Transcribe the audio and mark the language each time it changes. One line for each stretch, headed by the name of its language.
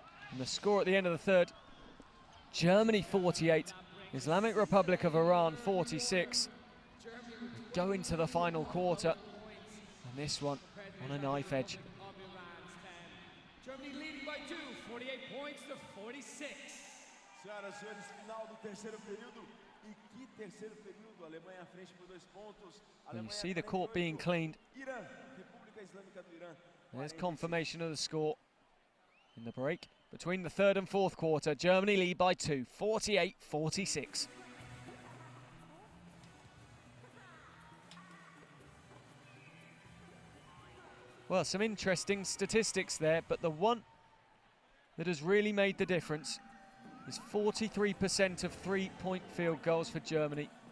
English: And the score at the end of the third, Germany 48, Islamic Republic of Iran 46. Go into the final quarter, and this one on a knife edge. Germany leading by 2, 48 points to 46.
Portuguese: Senhoras e senhores, final do terceiro período. E que terceiro período? Alemanha à frente por 2 pontos.
English: And you see the court being cleaned.
Portuguese: Irã, República Islâmica do Irã.
English: There's confirmation of the score in the break between the third and fourth quarter. Germany lead by 2, 48-46. Well, some interesting statistics there, but the one that has really made the difference is 43% of 3-point field goals for Germany.